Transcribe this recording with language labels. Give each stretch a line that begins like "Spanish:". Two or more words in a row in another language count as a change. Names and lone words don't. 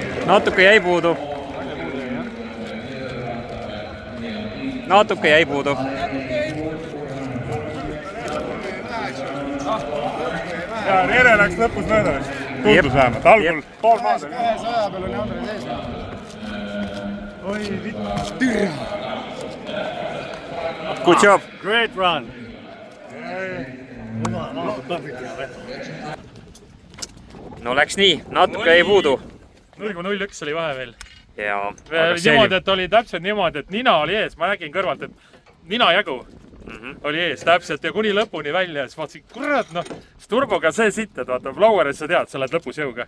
Estonian: natuke jäi puudu. Natuke jäi puudu. Ja Jere läks lõpus mööda. Tundus vähemalt. Algul pool maad. 100 peal oli Andre sees. Oi, vittu.
English: Good job. Great run.
Estonian: No läks nii, natuke jäi puudu. 0,01 oli vahe veel. Ja, Niimoodi, et oli täpselt niimoodi, et nina oli ees. Ma nägin kõrvalt, et nina jagu oli ees täpselt ja kuni lõpuni välja. Siis vaatasin, kurat, noh, turboga see sitt, et vaata, Floweris sa tead, sa lähed lõpus jõuga.